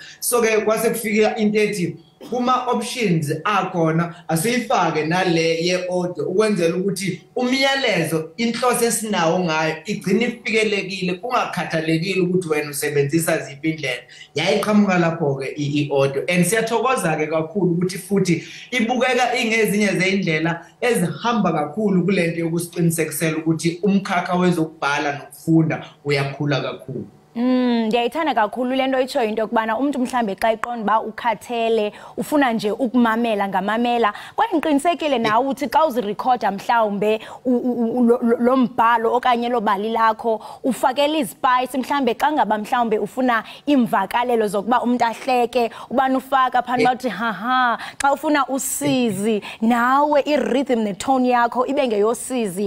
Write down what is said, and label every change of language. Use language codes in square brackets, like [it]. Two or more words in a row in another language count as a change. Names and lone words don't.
[zu] So ke kwase kufika into ethi kuma options akhona asiyifake nale ye-audio ukwenzela ukuthi umyalezo inhloso esinawo ngayo igcine ifikelekile kungakhathalekile ukuthi wena usebenzisa ziphi indlela. Yayiqhamuka lapho ke i- [en] audio and [zu] siyathokoza ke kakhulu ukuthi futhi ibukeka ingezinye zeindlela ezihamba kakhulu kulento yokusiqinisekisela ukuthi umkhakha wezokubhala nokufunda uyakhula kakhulu. [xh] Ndiyayithanda kakhulu lento itsho into kubana umuntu mhlambe xa iqonda ba ukhathele ufuna nje ukumamela ngamamela kwaye ngiqinisekile nawe uthi xa uzirecorda mhlawumbe lo mbhalo okanye lo bali lakho ufakela izispice mhlambe xa ngaba mhlawumbe ufuna imvakalelo zokuba umuntu ahleke ubani ufaka phana bathi haha xa ufuna usizi nawe irhythm netone yakho ibe ngeyosizi.